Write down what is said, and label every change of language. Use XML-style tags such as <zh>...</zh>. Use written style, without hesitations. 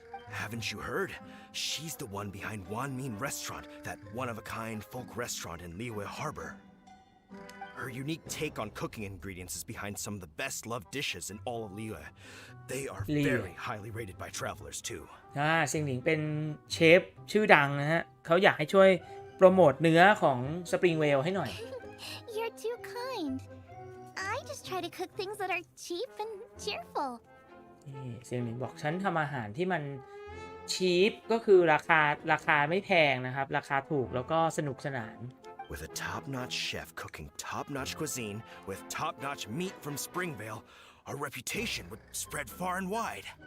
<en>Haven't you heard? She's the one behind Wanmin Restaurant, that one-of-a-kind folk restaurant in Liyue Harbor. Her unique take on cooking ingredients is behind some of the best-loved dishes in all of Liyue. They are very highly rated by travelers too.</en> <th>เซิงหลิงเป็นเชฟชื่อดังนะฮะเขาอยากให้ช่วยโปรโมทเนื้อของสปริงเวลให้หน่อย</th> <en>You're too kind. I just try to cook things that are cheap and cheerful.</en> <th>นี่เซิงหลิงบอกฉันทำอาหารที่มันชีพก็คือราคาไม่แพงนะครับราคาถูกแล้วก็สนุกสนาน</th> <en>With a top-notch chef cooking top-notch cuisine with top-notch meat from Springvale, our reputation would spread far and wide.</en>